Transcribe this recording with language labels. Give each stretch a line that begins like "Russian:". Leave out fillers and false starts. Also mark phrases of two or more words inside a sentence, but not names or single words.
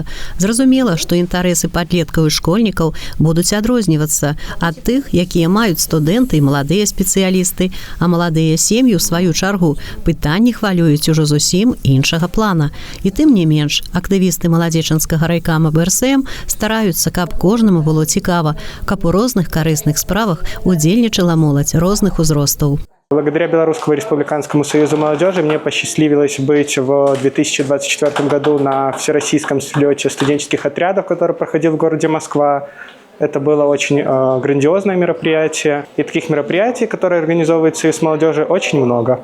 Belarusian: Зразумела, што інтарэсы падлеткаў і школьнікаў будуць адрознівацца ад тых, якія маюць студэнты і маладыя спецыялісты, а маладыя сем'і, у сваю чаргу, пытанні хвалююць ужо зусім іншага плана. І тым не менш, актывісты маладзечанскага райкама БРСМ стараюцца, каб кожнаму было цікава, каб у розных карысных справах удзельнічала моладзь розных узростаў.
Russian: Благодаря Белорусскому республиканскому союзу молодежи мне посчастливилось быть в 2024 году на всероссийском слете студенческих отрядов, который проходил в городе Москва. Это было очень грандиозное мероприятие. И таких мероприятий, которые организовываются с молодежью, очень много.